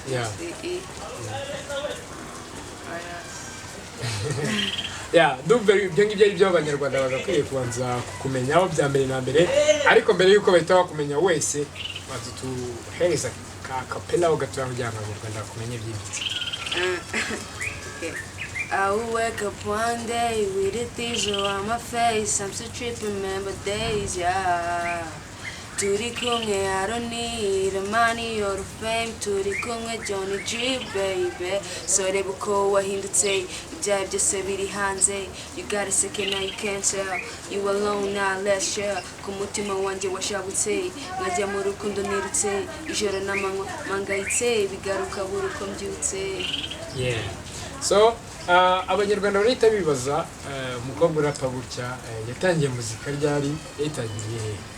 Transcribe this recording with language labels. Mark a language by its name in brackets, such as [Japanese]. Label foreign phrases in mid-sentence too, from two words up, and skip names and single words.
[Kinyarwanda] Yeah, ibyo ngibyo ari byo abanyarwanda bagakwiye kubanza kukumenyaho bya mbere na mbere, ariko mbere yuko bahita bakumenya wese bazi tuhereza ka kapela ugatura kugira ngo abanyarwanda bakumenye byimbitse. [English] I will wake up one day with a teaser on my face. I'm still tripping, remember days, yeah. [Kinyarwanda] Turi kumwe, [English] I don't need the money or the fame. [Kinyarwanda] Turi kumwe, Johnny G, baby. So reba uko wahindutse, ibyawe byose biri hanze. [English] You got a second, now you can't tell. You alone, now let's share. [Kinyarwanda] Ku mutima wanjye washabutse, nkajya mu rukundo nirutse. Ijoro n'amanywa mangayitse, bigaruka buri uko mbyutse. [English] Yeah. [Kinyarwanda] So abanyarwanda barita bibaza umukobwa urapa gutya yatangiye muzika ryari? Yatangiriye